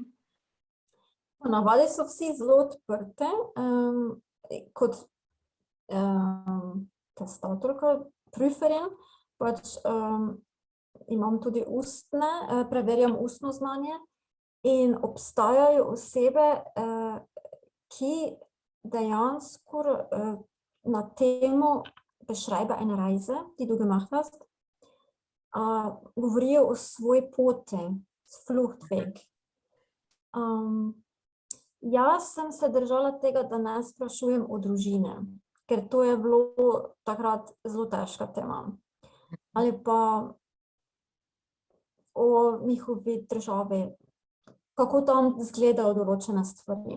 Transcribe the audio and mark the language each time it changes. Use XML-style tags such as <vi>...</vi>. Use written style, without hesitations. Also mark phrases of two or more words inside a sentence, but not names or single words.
<sl>Ponavadi so vsi zelo odprti, kot testatorka, prüferin, pač imam tudi preverjam ustno znanje in obstajajo osebe, ki dejansko na temo</sl> <de>beschreibe eine Reise, die du gemacht hast,</de> <sl>govorijo o svoji poti, Fluchtweg. Jaz sem se držala tega, da ne sprašujem o družine, ker to je bilo takrat zelo težka tema. Ali pa o njihovi državi, kako tam izgledajo določene stvari.</sl>